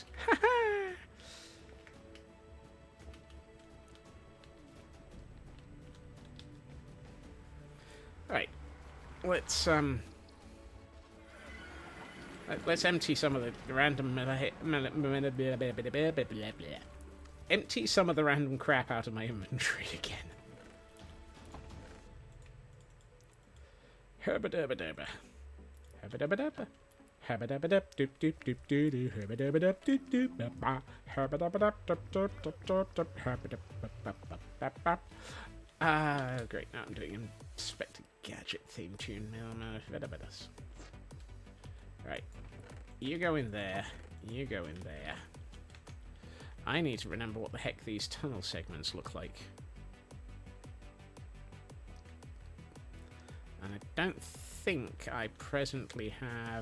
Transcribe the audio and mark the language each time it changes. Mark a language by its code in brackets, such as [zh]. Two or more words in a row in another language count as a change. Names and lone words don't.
[en] Ha-ha! Right. Let's empty some of the random empty some of the random crap out of my inventory again. Herba-derba-derba. Herba-derba-derba. Herba-derba-derba. Doop-doop-doop-doo-doo. Herba-derba-derba-doop-doop-ba-ba. Herba-derba-derba-derba-derba-derba-derba. Great. Now I'm doing an Inspector Gadget theme tune. Right. You go in there. You go in there. I need to remember what the heck these tunnel segments look like. And I don't think I presently have...